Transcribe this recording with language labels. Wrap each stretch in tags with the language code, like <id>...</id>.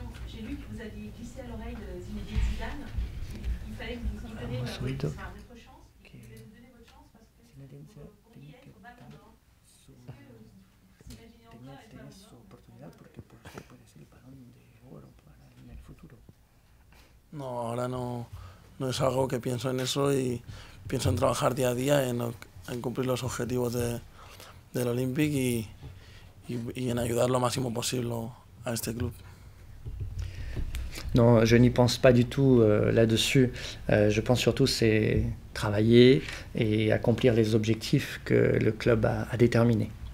<fr>J'ai lu que vous aviez glissé à l'oreille de Zinedine Zidane. Il fallait que vous lui donniez votre chance. Vous allez vous donner votre chance parce que pour y être au Ballon d'Or. Est-ce que vous imaginez encore être Ballon d'Or?</fr> <es>No, ahora no es algo que pienso en eso y pienso en trabajar día a día, en cumplir los objetivos del Olympique y en ayudar lo máximo posible a este club.</es> <fr>Non, je n'y pense pas du tout là-dessus. Je pense surtout c'est travailler et accomplir les objectifs que le club a déterminés.</fr>